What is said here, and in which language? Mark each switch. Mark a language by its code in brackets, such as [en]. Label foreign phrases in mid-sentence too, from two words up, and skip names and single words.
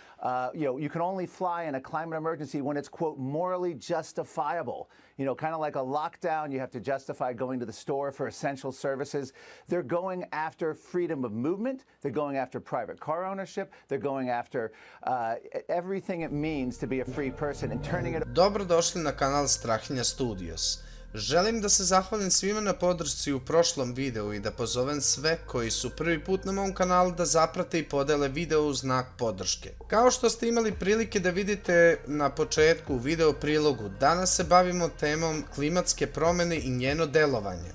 [en] You can only fly in a climate emergency when it's, quote, morally justifiable. Kind of like a lockdown, you have to justify going to the store for essential services. They're going after freedom of movement. They're going after private car ownership. They're going after everything it means to be a free person and turning it... [sr] Dobrodošli na kanal Strahinja Studios. Želim da se zahvalim svima na podršci u prošlom videu i da pozovem sve koji su prvi put na mom kanalu da zaprate i podele video u znak podrške. Kao što ste imali prilike da vidite na početku u video prilogu, danas se bavimo temom klimatske promjene i njeno delovanje.